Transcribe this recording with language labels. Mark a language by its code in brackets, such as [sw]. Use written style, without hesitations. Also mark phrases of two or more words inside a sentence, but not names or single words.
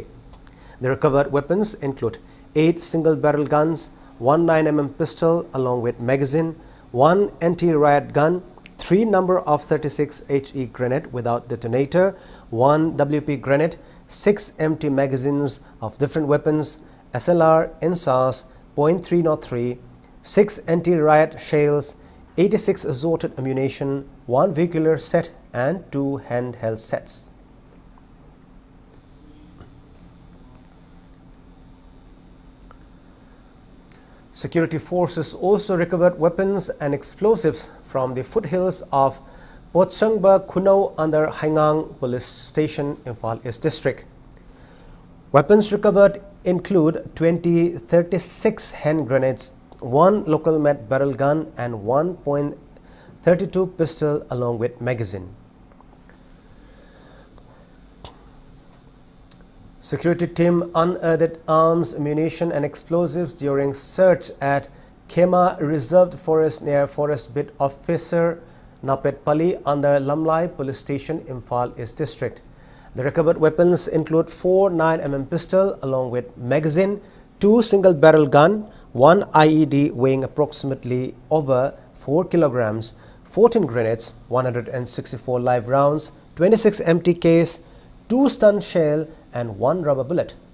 [en] The recovered weapons include 8 single-barrel guns, 1 9mm pistol along with magazine, 1 anti-riot gun, 3 number of 36 HE grenade without detonator, 1 WP grenade, 6 empty magazines of different weapons, SLR, INSAS, .303, 6 anti-riot shells, 86 assorted ammunition, 1 vehicular set and 2 handheld sets. Security forces also recovered weapons and explosives from the foothills of Potsangba Kunau under Haingang Police Station, Imphal East District. Weapons recovered include 36 hand grenades, 1 local made barrel gun and 1.32 pistol along with magazine. Security team unearthed arms, ammunition and explosives during search at Kema Reserved Forest near Forest Bid Officer Napet Pali under Lamlai Police Station, Imphal East District. The recovered weapons include 4 9mm pistol along with magazine, 2 single-barrel gun, 1 IED weighing approximately over 4 kilograms, 14 grenades, 164 live rounds, 26 empty case, 2 stun shell and 1 rubber bullet.